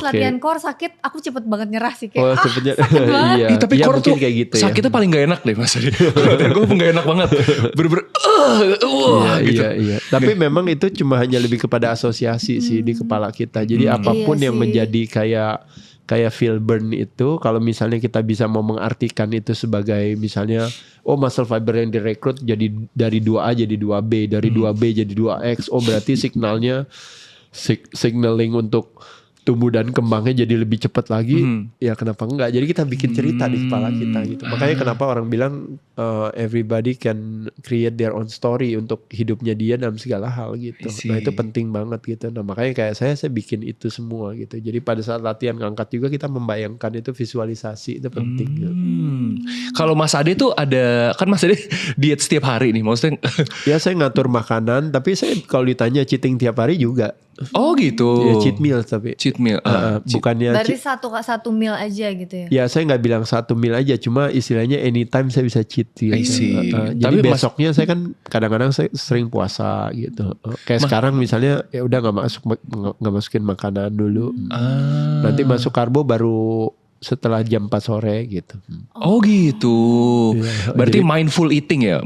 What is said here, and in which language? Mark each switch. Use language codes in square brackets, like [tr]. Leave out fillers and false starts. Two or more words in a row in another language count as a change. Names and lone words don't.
[id] latihan core sakit, aku cepet banget nyerah sih Oh, kayak sebenarnya iya. Ih, tapi Iya, core mungkin tuh kayak gitu ya. sakitnya paling gak enak deh Mas Adi. Gue pun gak enak banget. Bener-bener gitu. Iya. Tapi memang itu cuma hanya lebih kepada asosiasi sih di kepala kita. Jadi apapun Iya yang sih. menjadi kayak [en] feel burn [id] itu, kalau misalnya kita bisa mau mengartikan itu sebagai misalnya, [en] muscle fiber [id] yang direkrut jadi dari 2A jadi 2B, dari 2B jadi 2X, berarti signalnya signaling untuk tumbuh dan kembangnya jadi lebih cepat lagi, ya kenapa enggak? Jadi kita bikin cerita di kepala kita gitu. Makanya kenapa orang bilang [en] everybody can create their own story [id] untuk hidupnya dia dalam segala hal gitu. Nah itu penting banget gitu. Nah makanya kayak saya bikin itu semua gitu. Jadi pada saat latihan ngangkat juga kita membayangkan itu, visualisasi itu penting. Gitu. Kalau Mas Ade tuh ada, kan Mas Ade diet setiap hari nih, maksudnya? Ya saya ngatur makanan, tapi saya kalau ditanya cheating tiap hari juga. Oh gitu. Ya [en] cheat meal [id] tapi. [en] Cheat meal. [id] Bukannya Berarti satu meal aja gitu ya? Ya saya nggak bilang 1 meal aja, cuma istilahnya anytime saya bisa cheat gitu. [en] I see. [id] Jadi Tapi besoknya saya kan kadang-kadang saya sering puasa gitu. Kayak sekarang misalnya ya udah nggak masukin makanan dulu. Nanti masuk karbo baru setelah jam 4 sore gitu. Oh gitu. Iya, Berarti jadi- [en] mindful eating ya?